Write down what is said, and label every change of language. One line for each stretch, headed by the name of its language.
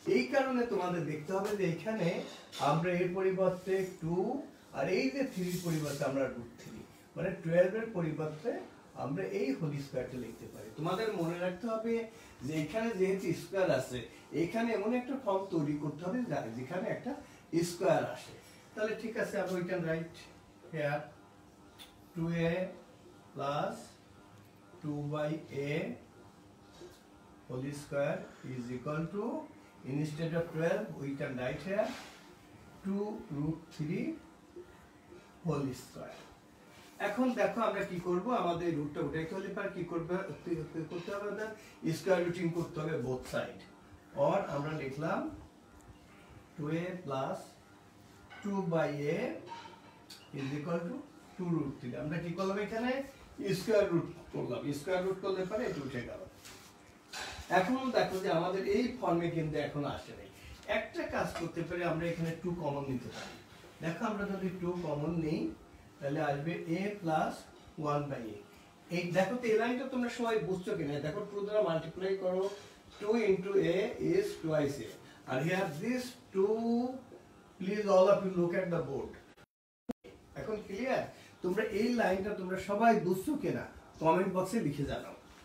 Bangla: এই কারণে তোমাদের দেখতে হবে যে এখানে আমরা এর পরিবর্তে 2 আর এই যে 3 এর পরিবর্তে আমরা √3 মানে 12 এর পরিবর্তে আমরা এই হোল স্কয়ারটা লিখতে পারি। তোমাদের মনে রাখতে হবে যে এখানে যেহেতু স্কয়ার আছে এখানে এমন একটা ফর্ম তৈরি করতে হবে যেখানে একটা স্কয়ার আসে। তাহলে ঠিক আছে, আমরা
English: we can write here 2a plus 2/a whole square is equal to, instead of 12 we can write here 2√3 whole square।
Bangla: এখন দেখো আমরা কি করব, আমাদের রুটটা উঠাইতে হলে পর কি করতে হবে, আমাদের স্কয়ার রুটিং করতে হবে বোথ সাইড। আর আমরা লিখলাম 2a plus 2/a is equal to 2√3। আমরা কি করলাম এখানে স্কয়ার রুট করলাম, স্কয়ার রুট করলে পরে এটা উঠে গেল। এখন দেখো যে আমাদের এই ফর্মে কিন্তু এখন আসে নাই। একটা কাজ করতে পারি, আমরা এখানে 2 কমন নিতে পারি। দেখো আমরা যদি 2 কমন নেই তাহলে আসবে a plus 1/a। এই দেখো তো এই লাইনটা তোমরা সবাই বুঝছো কিনা, দেখো 2 দ্বারা মাল্টিপ্লাই করো,
English: 2 into a is twice a, and here this 2, please all of you look at the board।
Bangla: এখন ক্লিয়ার? তোমরা এই লাইনটা তোমরা সবাই বুঝছো কিনা কমেন্ট বক্সে লিখে জানাও।